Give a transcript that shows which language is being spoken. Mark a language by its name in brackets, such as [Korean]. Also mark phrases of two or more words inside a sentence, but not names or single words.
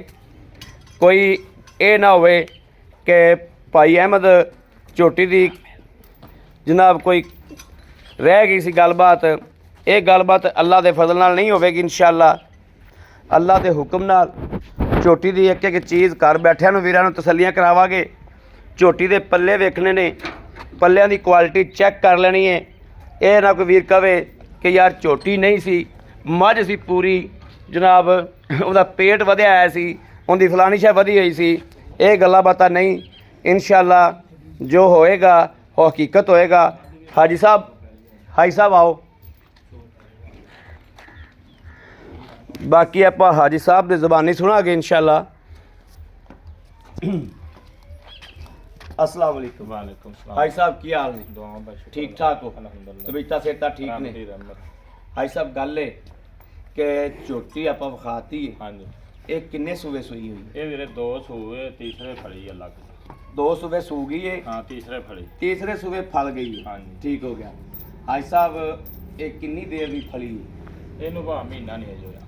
[Punjabi] ਕੋਈ ਇਹ ਨਾ ਹੋਵੇ ਕਿ ਭਾਈ ਅਹਿਮਦ ਝੋਟੀ ਦੀ ਜਨਾਬ ਕੋਈ ਰਹਿ ਗਈ ਸੀ ਗੱਲਬਾਤ। ਇਹ ਗੱਲਬਾਤ ਅੱਲ੍ਹਾ ਦੇ ਫ਼ਜ਼ਲ ਨਾਲ ਨਹੀਂ ਹੋਵੇਗੀ ਇੰਸ਼ਾਅੱਲ੍ਹਾ। ਅੱਲ੍ਹਾ ਦੇ ਹੁਕਮ ਨਾਲ ਝੋਟੀ ਦੀ ਇੱਕ ਇੱਕ ਚੀਜ਼ ਘਰ बैठिਆਂ ਨੂੰ ਵੀਰਾਂ ਨੂੰ तसल्लियां करावांगे। ਝੋਟੀ ਦੇ ਪੱਲੇ ਵੇਖਣੇ ਨੇ, ਪੱਲੀਆਂ ਦੀ ਕੁਆਲਿਟੀ ਚੈੱਕ ਕਰ ਲੈਣੀ ਹੈ। ਇਹ ਨਾ ਕੋਈ ਵੀਰ ਕਹੇ ਕਿ ਯਾਰ ਝੋਟੀ ਨਹੀਂ ਸੀ ਮੱਝ ਸੀ ਪੂਰੀ ਜਨਾਬ ਉਸਦਾ ਪੇਟ ਵਧਿਆ ਆਇਆ ਸੀ, ਉਨਕੀ ਫਲਾਣੀ ਸ਼ੈ ਵਧੀ ਹੋਈ ਸੀ। ਇਹ ਗੱਲਾਂ ਬਾਤਾਂ ਨਹੀਂ ਇੰਸ਼ਾਅੱਲ੍ਹਾ। ਜੋ ਹੋਏਗਾ ਉਹ ਹਕੀਕਤ ਹੋਏਗਾ। ਹਾਜੀ ਸਾਹਬ ਆਓ। ਬਾਕੀ ਆਪ ਹਾਜੀ ਸਾਹਬ ਕੀ ਜ਼ਬਾਨੀ ਸੁਣਾਂਗੇ ਇੰਸ਼ਾਅੱਲ੍ਹਾ। [Arabic] السلام عليكم. وعليكم السلام. [Punjabi] ਹਾਜੀ ਸਾਹਬ ਕੀ ਹਾਲ ਨੇ? ਦੁਆਵਾਂ ਦਾ ਸ਼ੁਕਰ। ਠੀਕ ਠਾਕ ਹੋ? ਅਲਹਮਦੁਲਿੱਲਾਹ। ਤਬੀਅਤ ਸਿਹਤ ਠੀਕ ਨੇ? ਹਾਜੀ ਸਾਹਬ ਗੱਲ ਹੈ ਕਿ ਝੋਟੀ ਆਪਾਂ ਵਿਖਾਤੀ ਹੈ, ਹਾਂਜੀ ਇਹ ਕਿੰਨੇ ਸੂਵੇ ਸੂਈ ਹੋਈ? ਇਹ ਵੀਰੇ 2 ਸੂਏ ਤੀਸਰੇ ਫੜੀ ਆ ਲੱਗ। 2 ਸੂਵੇ ਸੂ ਗਈ ਹੈ, ਹਾਂ ਤੀਸਰੇ ਫੜੀ। ਤੀਸਰੇ ਸੂਵੇ ਫਲ ਗਈ ਹੈ। ਹਾਂਜੀ ਠੀਕ ਹੋ ਗਿਆ। ਹਾਈ ਸਾਹਿਬ ਇਹ ਕਿੰਨੀ ਦੇਰ ਦੀ ਫਲੀ ਹੈ? ਇਹਨੂੰ ਭਾ ਮਹੀਨਾ ਨਹੀਂ ਅਜੇ ਹੋਇਆ।